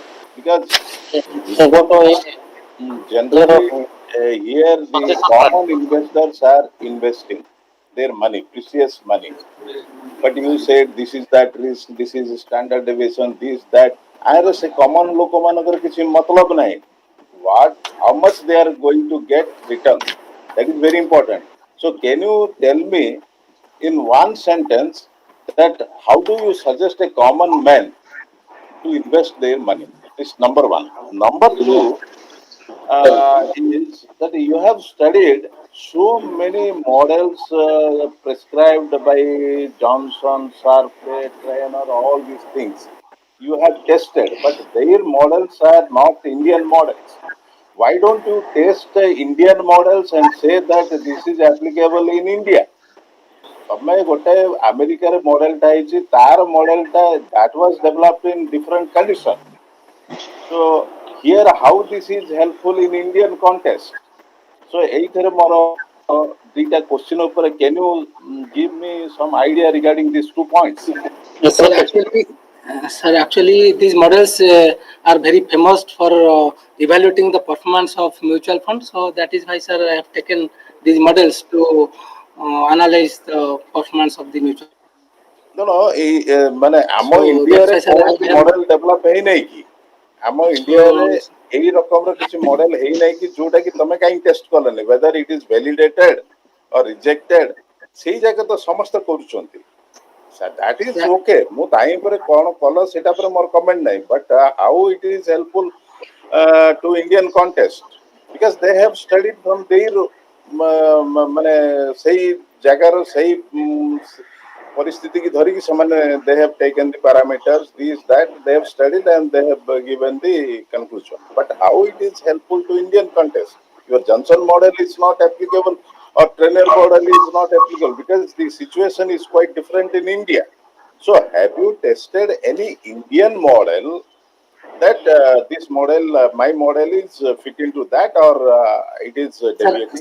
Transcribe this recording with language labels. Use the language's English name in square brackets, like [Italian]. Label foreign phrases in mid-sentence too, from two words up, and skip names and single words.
[English] Because So go to generally, your here the suggestion, sir. common investors are investing their money, precious money. But you said this is that risk, this is standard deviation, this, that. [Hindi] आर से [Odia] common ଲୋକମାନଙ୍କର କିଛି मतलब ନାହିଁ. [English] What, how much they are going to get return? That is very important. So can you tell me in one sentence that how do you suggest a common man to invest their money? This number one. Number two is that you have studied so many models prescribed by Johnson, Sharpe, Trainer, all these things. You have tested, but their models are not Indian models. Why don't you test the Indian models and say that this is applicable in India? [Odia] ତମେ ଗୋଟେ ଆମେରିକାର ମଡେଲଟା ହେଇଛି ତାର ମଡେଲଟା [English] that was developed in different condition. So here how this is helpful in Indian context. So [Odia] ଏଇଥିରେ ମୋର ଦିଟା [English] question ଉପରେ can you give me some idea regarding these 2 points? Sir, actually, these models are very famous for evaluating the performance of mutual funds. So that is why, sir, I have taken these models to analyze the performance of the mutual. No, no, [Odia] ମାନେ ଆମ [English] So [Odia] ଇଣ୍ଡିଆରେ [English] that's why, sir, [Odia] କୌଣସି [English] I have. model develop [Odia] ହେଇନାହିଁ କି? ଆମ ଇଣ୍ଡିଆରେ ଏଇ ରକମର କିଛି ମଡେଲ ହେଇନାହିଁ କି ଯୋଉଟା କି ତମେ କାହିଁ ଟେଷ୍ଟ କଲନି [English] whether it is validated or rejected [Odia] ସେଇ ଯାକ ତ ସମସ୍ତେ କରୁଛନ୍ତି. [English] That is okay. [Odia] ମୁଁ ତାଇ ଉପରେ କଣ କଲ ସେଟା ଉପରେ ମୋର କମେଣ୍ଟ ନାହିଁ, [English] but how it is helpful to Indian context because they have studied from their [Odia] ମାନେ ସେଇ ଜାଗାର ସେଇ ପରିସ୍ଥିତି କି ଧରିକି ସେମାନେ [English] they have taken the parameters these that they have studied and they have given the conclusion, but how it is helpful to Indian context? Your Johnson model is not applicable or Trainer model is not applicable because the situation is quite different in India. So have you tested any Indian model that this model my model is fit into that or it is deviating?